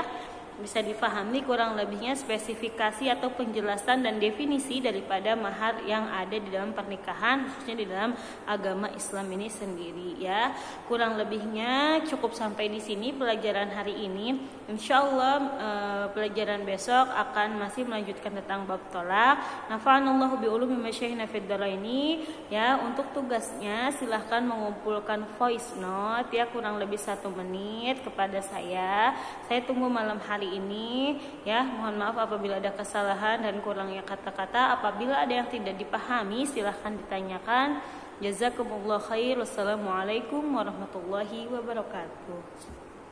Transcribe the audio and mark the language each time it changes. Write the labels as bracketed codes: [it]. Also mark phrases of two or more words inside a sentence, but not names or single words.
[id] Bisa difahami kurang lebihnya spesifikasi atau penjelasan dan definisi daripada mahar yang ada di dalam pernikahan, khususnya di dalam agama Islam ini sendiri, ya. Kurang lebihnya cukup sampai di sini pelajaran hari ini. Insyaallah pelajaran besok akan masih melanjutkan tentang bab tolak. [ar] نفعنا الله بعلوم مشايخنا في الدارين, [id] ya. Untuk tugasnya silahkan mengumpulkan [en] voice note, [id] ya, kurang lebih 1 menit kepada saya. Saya tunggu malam hari ini, ya. Mohon maaf apabila ada kesalahan dan kurangnya kata-kata. Apabila ada yang tidak dipahami, silahkan ditanyakan. [ar] جزاكم الله خير. والسلام عليكم ورحمة الله وبركاته.